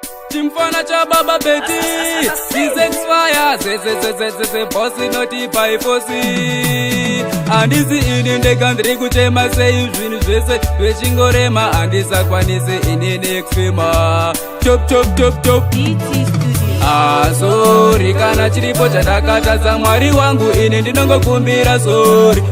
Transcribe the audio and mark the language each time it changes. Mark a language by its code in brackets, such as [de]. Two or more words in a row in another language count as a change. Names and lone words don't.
[sn] Chimfana cha baba Betty, [en] she's expire. Ze, ze, ze, ze, ze, ze, boss not by force. [sn] Handisi ini ndega ndiri kuchema sei zvinhu zvese zvechingorema. Handisakwanisi ini nekufema. [en] Top, top, top, top. D T Studio. [sn] Ah, sorry, kana chiripo chandakatadza Mwari wangu, ini ndinongokumbira sorry.